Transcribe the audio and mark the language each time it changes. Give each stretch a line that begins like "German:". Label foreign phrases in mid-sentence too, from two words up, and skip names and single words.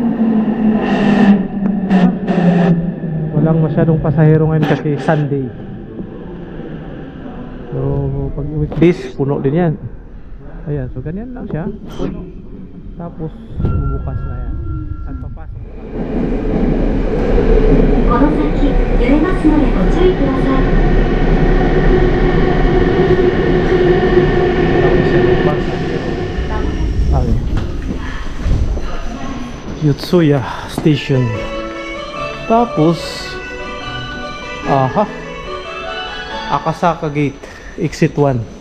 Filipino: Walang masyadong pasahero ngayon kasi Sunday. So, pag weekdays, puno din yan. Ayan, so ganyan lang siya. Tapos, bubukas na yan. At papasok.
Japanese: この先揺れますのでご注意ください。
Filipino: Tapos yan yung bus. Ano? Yotsuya Station. Tapos, aha, Akasaka Gate, Exit 1.